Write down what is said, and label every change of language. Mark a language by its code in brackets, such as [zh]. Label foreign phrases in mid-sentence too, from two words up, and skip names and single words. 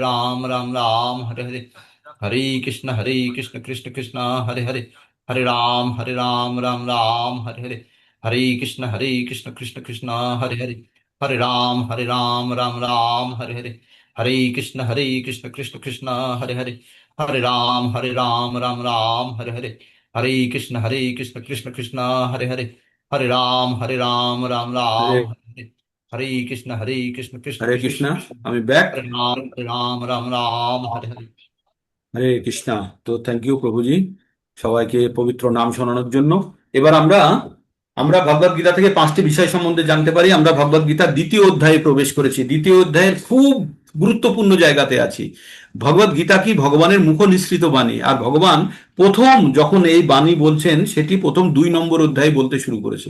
[sa] राम हरे हरे, हरे कृष्ण कृष्ण कृष्ण हरे हरे, हरे राम हरे हरे, हरे कृष्ण कृष्ण कृष्ण हरे हरे, हरे राम हरे हरे, हरे कृष्ण कृष्ण कृष्ण हरे हरे, हरे राम हरे हरे, हरे कृष्ण कृष्ण कृष्ण हरे हरे, हरे राम हरे हरे हरे, हरे कृष्ण कृष्ण हरे कृष्ण कृष्णा। कृष्ण, [bn] আমি ব্যাক। [sa] राम हरे हरे। হরে কৃষ্ণা। [bn] তো [en] thank you [bn] প্রভুজি সবাইকে পবিত্র নাম শোনানোর জন্য। এবার আমরা আমরা ভগবদ গীতা থেকে 5টি বিষয় সম্বন্ধে জানতে পারি। আমরা ভগবদ গীতার 2য় অধ্যায়ে প্রবেশ করেছি। 2য় অধ্যায়ের খুব গুরুত্বপূর্ণ জায়গাতে আছি। ভগবদ গীতা কি ভগবানের মুখ নিঃসৃত বাণী, আর ভগবান প্রথম যখন এই বাণী বলছেন সেটি প্রথম 2 নম্বর অধ্যায়ে বলতে শুরু করেছে।